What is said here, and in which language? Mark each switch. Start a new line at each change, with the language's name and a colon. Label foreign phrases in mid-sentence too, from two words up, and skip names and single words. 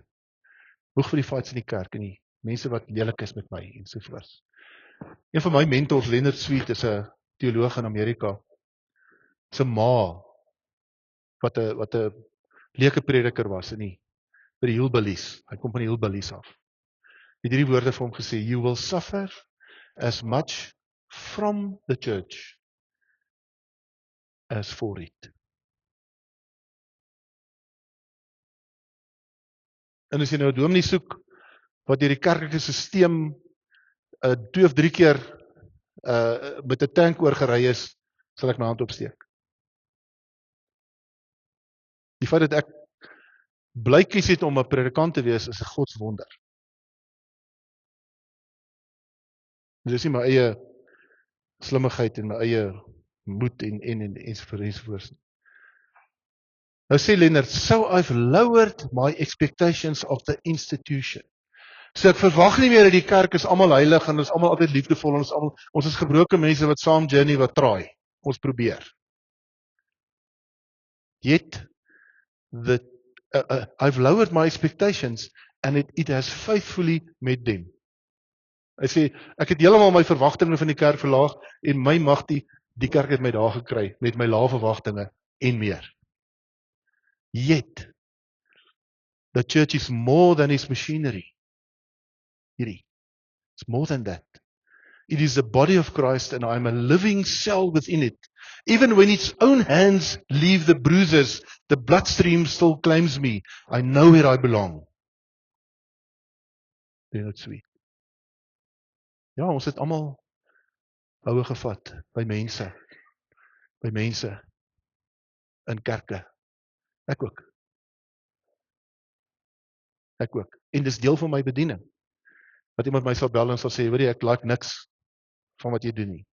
Afrikaans: Moeg vir die fights in die kerk en die mense wat lelik is met my en sovoorts. Een van my mentors, Leonard Sweet, is 'n teoloog in Amerika. Sy ma wat 'n leuke prediker was in by die Hillbillies. Hy kom van die Hillbillies af. Het hierdie woorde vir hom gesê,
English: you will suffer as much from the church as for it.
Afrikaans: En as jy nou 'n dominee soek wat deur die kerklike stelsel 2 of 3 keer met 'n tank oorgery is, sal ek my hand opsteek. Die feit dat ek bly kies het om 'n predikant te wees is 'n godswonder. Dit is nie my eie slimmigheid en my eie moed ensovoorts. Nou sê Leonard,
English: so I've lowered my expectations of the institution.
Afrikaans: So ek verwag nie meer dat die kerk is almal heilig en ons almal altyd liefdevol en ons is gebroke mense wat saam journey wat traai. Ons probeer.
English: Yet I've lowered my expectations and it has faithfully met them. Hy sê ek het heeltemal my verwagtinge van die kerk verlaag en my mag die kerk het my daar gekry met my lae verwagtinge en meer. Yet the church is more than its machinery. It's more than that. It is the body of Christ and I am a living cell within it. Even when its own hands leave the bruises, the bloodstream still claims me. I know where I belong. Isn't it sweet?
Afrikaans: Ja, ons het almal houe gevat by mense in kerke. Ek ook. En dis deel van my bediening. Wat iemand my sal bel en sal sê, weet jy, ek like niks van wat jy doen nie.